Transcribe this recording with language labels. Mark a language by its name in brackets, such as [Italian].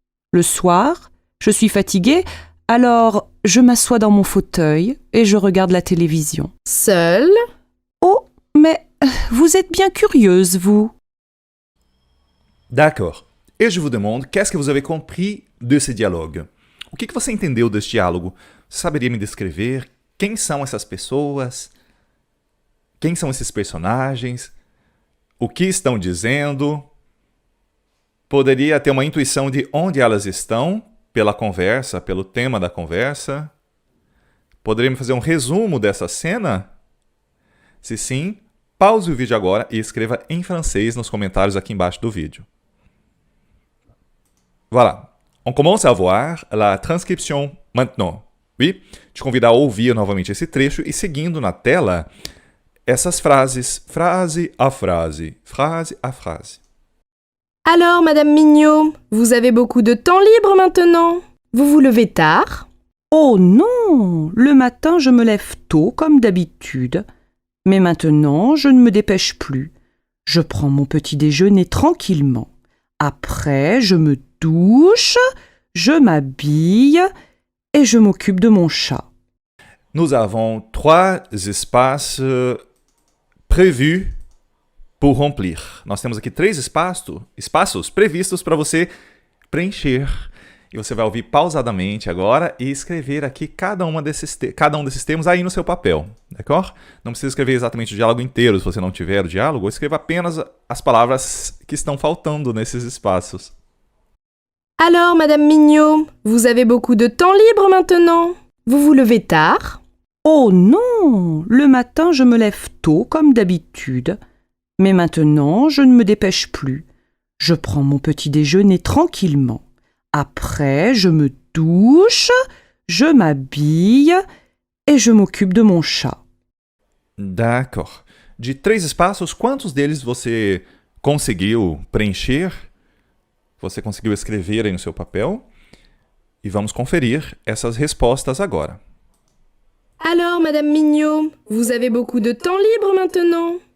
[French] Le soir, je suis fatiguée, alors je m'assois dans mon fauteuil et je regarde la télévision. Seul? Oh, mais vous êtes bien curieuse, vous. D'accord. Et je vous demande, qu'est-ce que vous avez compris de ce dialogue? [Portuguese] O que você entendeu desse diálogo? Você saberia me descrever quem são essas pessoas? Quem são esses personagens? O que estão dizendo? Poderia ter uma intuição de onde elas estão pela conversa, pelo tema da conversa? Poderia me fazer um resumo dessa cena? Se sim, pause o vídeo agora e escreva em francês nos comentários aqui embaixo do vídeo. [French] Voilà. On commence à voir la transcription maintenant. Oui, [Portuguese] te convido a ouvir novamente esse trecho e seguindo na tela essas frases, frase a frase, frase a frase. [French] Alors, Madame Mignot, vous avez beaucoup de temps libre maintenant? Vous vous levez tard? Oh non, le matin je me lève tôt comme d'habitude, mais maintenant je ne me dépêche plus. Je prends mon petit déjeuner tranquillement. Après, je me douche, je m'habille et je m'occupe de mon chat. Nous avons 3 espaços prévus pour remplir. [Portuguese] Nós temos aqui 3 espaços previstos para você preencher. E você vai ouvir pausadamente agora e escrever aqui cada um desses termos aí no seu papel, d'accord? Não precisa escrever exatamente o diálogo inteiro se você não tiver o diálogo, ou escreva apenas as palavras que estão faltando nesses espaços. [French] Alors, Madame Mignot, vous avez beaucoup de temps libre maintenant? Vous vous levez tard? Oh non, le matin je me lève tôt comme d'habitude, mais maintenant je ne me dépêche plus. Je prends mon petit déjeuner tranquillement. Après, je me douche, je m'habille et je m'occupe de mon chat. D'accord. [Portuguese] De 3 espaços, quantos deles você conseguiu preencher? Você conseguiu escrever aí no seu papel? E vamos conferir essas respostas agora. [French] Alors, Madame Mignot, vous avez beaucoup de temps libre maintenant?